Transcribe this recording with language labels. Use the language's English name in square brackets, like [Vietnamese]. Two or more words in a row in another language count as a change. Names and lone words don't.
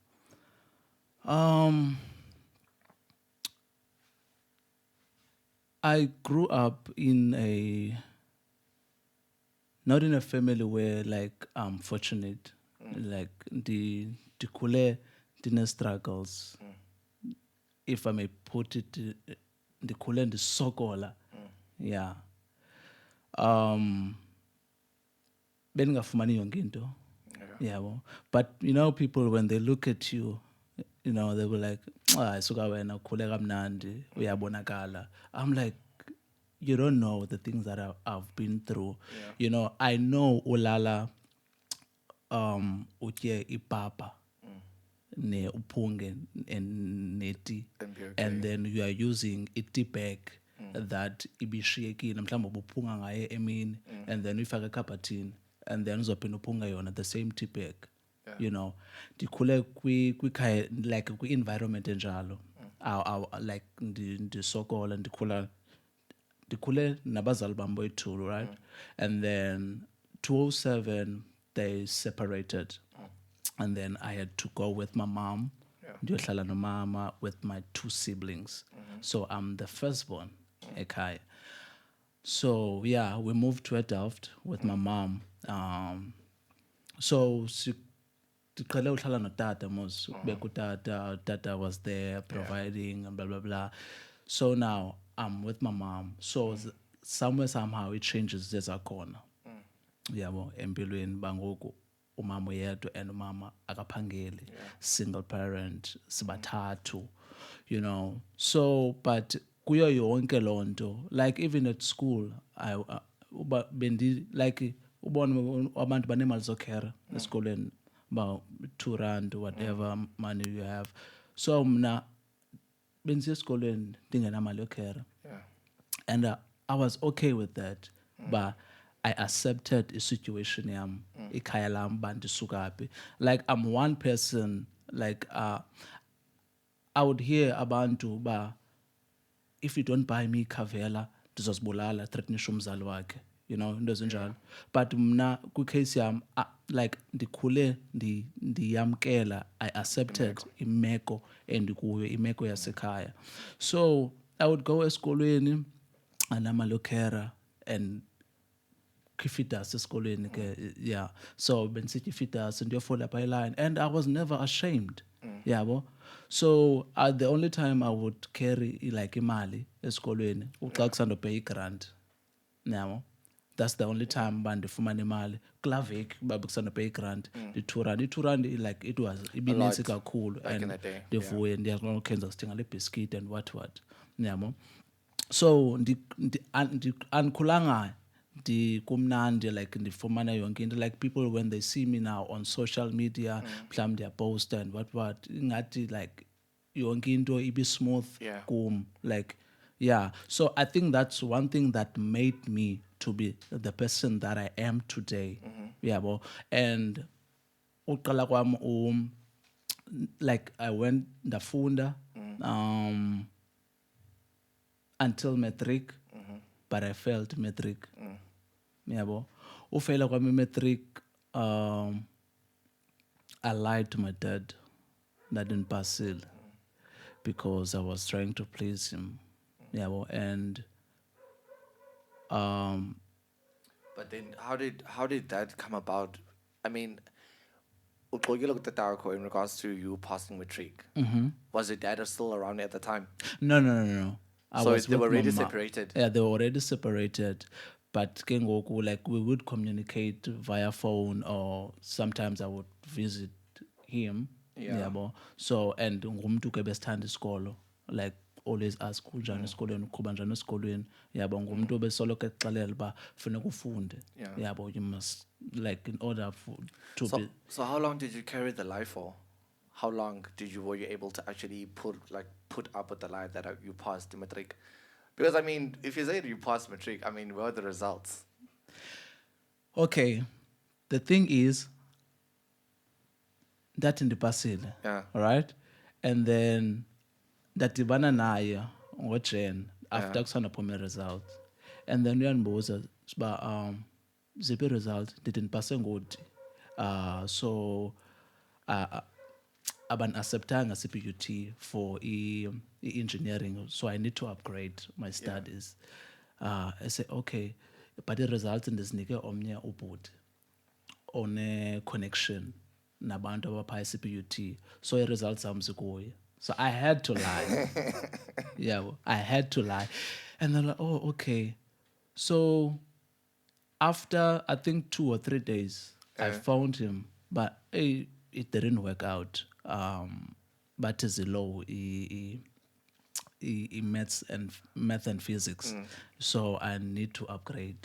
[English] Um, I grew up in a not in a family where like I'm fortunate, like the kule dinner struggles, if I may put it, the kule and the sokola, yeah. [Xhosa] Um, beningafumani yonke into, [English] Yeah. yeah. But people when they look at you, they were like, [Xhosa] ah, suka wena ukhule kamnandi, uyabonakala. [English] I'm like, you don't know the things that I've been through. Yeah. [Xhosa] I know ulala utye ipapa ne uphunge neti, [English] And be okay. and then you are using a tea bag that [Xhosa] ibishiyekile mhlawumbe ubuphunga ngaye emini, [English] and then [Xhosa] uyifake ekhabhathini, [English] and then [Xhosa] uzophinda uphunga yona [English] the same tea bag. [Xhosa] Ndikhule kwikhaya like kwi-environment enjalo. Like ndisokola ndikhule nabazali bam boyi-two, [English] right? And then 2007 they separated, and then I had to go with my mom, [Xhosa] ndiyohlala nomama [English] with my two siblings. So I'm the firstborn ekhaya. So yeah, we moved to Delft with my mom. So [Xhosa] ndiqhele uhlala notata mos, kubekho tata [English] was there providing and blah blah blah. So now I'm with my mom. So somewhere somehow it changes zezakhona. [Xhosa] Yabo empilweni bangoku umama uyedwa and umama akaphangeli, [English] single parent, [Xhosa] sibathathu, [English] so but [Xhosa] kuyo yonke loo nto, [English] like even at school [Xhosa] bendi like ubone abantu banemali zokhera esikolweni, [English] about R2 whatever money you have. [Xhosa] So mna bendisiya esikolweni ndingenamali yokhera, [English] Yeah. and I was okay with that, but I accepted a situation [Xhosa] yam ikhaya lam uba ndisuka phi. [English] Like I'm one person, like I would hear [Xhosa] abantu uba [English] if you don't buy me [Xhosa] ikhavela ndizozibulala, threatenisha umzali wakhe, into ezinjalo. But mna kwicase yam like ndikhule ndiyamkela, [English] I accepted [Xhosa] imeko endikuyo, imeko yasekhaya. [English] So I would go [Xhosa] esikolweni anamalokhera [English] and [Xhosa] kwifitas esikolweni ke, [English] yeah. [Xhosa] So bendisithi ifitas ndiyofola phaa eline, [English] and I was never ashamed, yabo. So the only time I would carry like [Xhosa] imali esikolweni xa kusandopheya igrant, [English] yabo. That's the only time uba ndifumana imali [Xhosa] kulaa veki uba bekusandopheya igrant, i-R2. [English] I-R2 like it was [Xhosa] ibinintsi kakhulu, [English] back in and the day, [Xhosa] ndivuye ndiyazi uba okay ndizasithenga le [English] biscuit and what, [Xhosa] yabo. So andikhulanga kumnandi like ndifumana yonke into, [English] like people when they see me now on social media [Xhosa] mhlawumbi ndiyaposta [English] and what ingathi like [Xhosa] yonke into ibe [English] smooth Yeah. kum, like yeah. So I think that's one thing that made me to be the person that I am today, yabo. And [Xhosa] uqala kwam [English] like I went ndafunda until matric, but I failed matric, yabo. [Xhosa] Ufeyila kwami matric, [English] I lied to my dad that I didn't pass it because I was trying to please him, yabo. And But then how did that come about? I mean, [Xhosa] uxolile kutatakho in regards to you passing matric. [English] Was your dad still around at the time? No, no, no, no. I So was they were with my already mom. separated. Yeah, they were already separated. But [Xhosa] ke ngoku, [English] like we would communicate via phone, or sometimes I would visit him. Yeah. [Xhosa] Yabo. So and ngumntu ke besithanda isikolo. [English] Like always ask [Xhosa] unjani esikolweni, uqhuba njani esikolweni. Yabo ngumntu obesoloko exelela uba funeka ufunde. [English] Yeah. [Xhosa] Yabo, [English] you must, like, in order for to So be. so how long did you carry the lie for? How long were you able to actually put up with the lie that you passed the matric? Because I mean, if you say you passed matric, I mean, what are the results? Okay. The thing is that in the ndipasile, Yeah. all right, and then [Xhosa] ndadibana naye ngoJane [English] after Yeah. kusandaphuma results, and then [Xhosa] uyandibuza uba ziphi result ndithi ndipase ngodi, [English] so uh, abani-acceptanga CPUT for engineering, so I need to upgrade my studies. I say okay, but [Xhosa] i-results ndizinike omnye ubhuti one-connection nabantu abaphaa i-CPUT, so i-results zam zikuye. [English] So I had to lie. Yeah, I had to lie. And they're like, oh, okay. So after I think 2 or 3 days, I found him, but it didn't work out. But is low math and physics, so I need to upgrade.